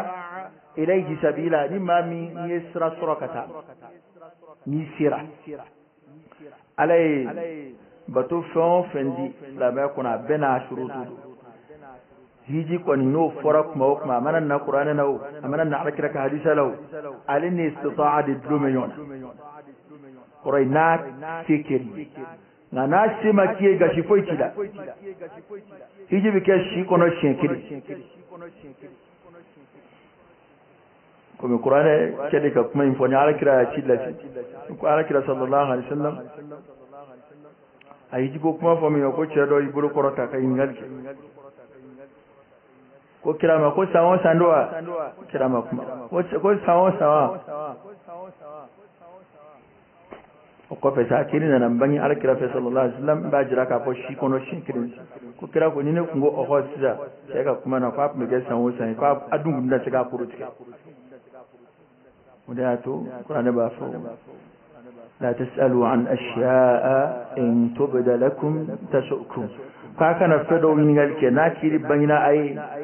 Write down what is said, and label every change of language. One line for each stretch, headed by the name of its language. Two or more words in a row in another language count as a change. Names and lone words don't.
Arabic: إليه سبيلا
Bambara: ni maa min n'i ye sira sɔrɔ ka taa n'i sera ala ye bato fɛn o fɛn di silamɛya kɔnɔ a bɛɛ n'a surutu don hiji kɔni n'o fɔra kuma o kuma a mana na kuranɛ na o a mana na alakira ka hadisa la o ale ni istita'a de dulon bɛ ɲɔgɔn na kɔrɔ n'a se kɛri nka n'a se ma k'i ye gasi foyi t'i la hiji bɛ kɛ si kɔnɔ siɲɛ kelen komi kuranɛ kɛlen ka kuma in fɔ ni alakira y'a ci lase ko alakira
Arabic: صلى الله عليه وسلم
Bambara: a hiji ko kuma fɔ min ye ko cɛ dɔ y'i bolo kɔrɔta ka ɲininkali kɛ ko kira ma ko san o san do wa kira ma kuma ko san o san wa o kɔfɛ sa kiri nana bange alakira fɛ
Arabic: صلى الله عليه وسلم
Bambara: b'a jira k'a fɔ si kɔnɔ siɲɛ kelen ko kira ko ni ne kun ko ɔhɔ sisan cɛ ka kuma na k'a tun bɛ kɛ san o san ye k'a dun kun tɛna se k'a koro tigɛ o de y'a to kuranɛ b'a fɔ
Arabic: لا تسألوا عن أشياء إن تبد لكم تسؤكم
Bambara: k'a kana fɛn dɔw ɲininkali kɛ n'a kiri bangena a ye